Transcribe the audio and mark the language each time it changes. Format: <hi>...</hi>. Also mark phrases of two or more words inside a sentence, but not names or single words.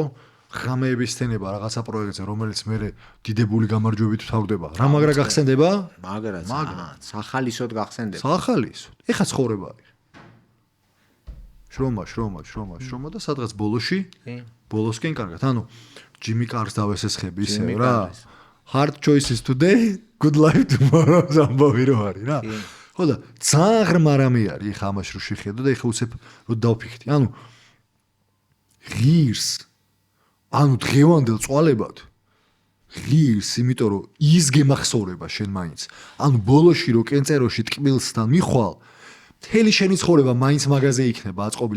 <ka>ღამეების თენება რაღაცა პროექტზე, რომელიც მე დიდებული გამარჯვებით ვთავდება. რა მაგრა გახსენდება? მაგრა სახალისოდ გახსენდება. სახალისოდ. ეხა ცხოვრება არის. შრომა და სადღაც ბოლოში ბოლოსკენ კარგად. ანუ ჯიმი კარს დავესესხები ისე რა.</ka> <en>Hard choices today, good life tomorrow</en> <ka>ამბავი რო არის რა. ხო და ძალიან ღრმა რამე არის ეხა ამაში რო შეხედო და ეხა უცებ რო დავფიქრდი. ანუ ღირს ანუ დღევანდელ წვალებად ღირს, იმიტომ რომ ის გემახსოვრება შენ მაინც. ანუ ბოლოში რო კენწეროში ტკბილსთან მიხვალ მთელი შენი ცხოვრება მაინც მაგაზე იქნება აწყობილი.</ka>